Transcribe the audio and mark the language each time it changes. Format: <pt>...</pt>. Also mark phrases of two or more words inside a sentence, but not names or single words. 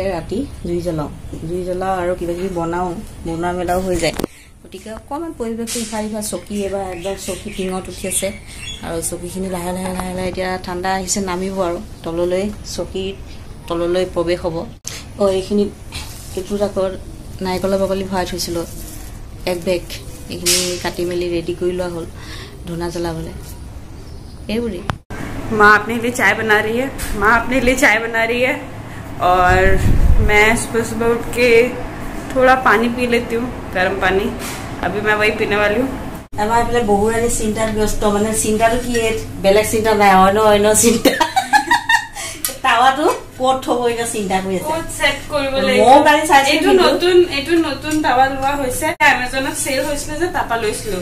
<as>ৰাতি জুই জ্বলাওঁ আৰু কিবা কিবি বনোৱা মেলাও হৈ যায় গতিকে অকণমান পৰিৱেশটো ইফাল চকী এবাৰ একদম চকী টিঙত উঠি আছে আৰু চকীখিনি লাহে লাহে এতিয়া ঠাণ্ডা আহিছে নামিব আৰু চকীৰ তললৈ প্ৰৱেশ হ'ব এইখিনিত এইটোত আকৌ নাৰিকলৰ বাকলি ভৰাই থৈছিলোঁ এক বেগ এইখিনি কাটি মেলি ৰেডি কৰি লোৱা হ'ল ধূনা জ্বলাবলৈ এইবোৰেই</as> <hi>माँ अपने लिए चाय बना रही है और मैं सुबह उठ के थोड़ा पानी पी लेती हूँ गर्म पानी अभी मैं वही पीने वाली हूँ</hi> <as>আমাৰ এইফালে বহুৰাণী চিন্তাত ব্যস্ত মানে চিন্তাটো কি বেলেগ চিন্তা নাই অন্য চিন্তা টাৱাটো ক'ত থ'ব এতিয়া চিন্তা কৰি আছে ক'ত সেট কৰিব লাগিব মই কালি চাইছো এইটো নতুন টাৱা লোৱা হৈছে এমাজনত সেল হৈছিল যে তাপা লৈছিলো</as>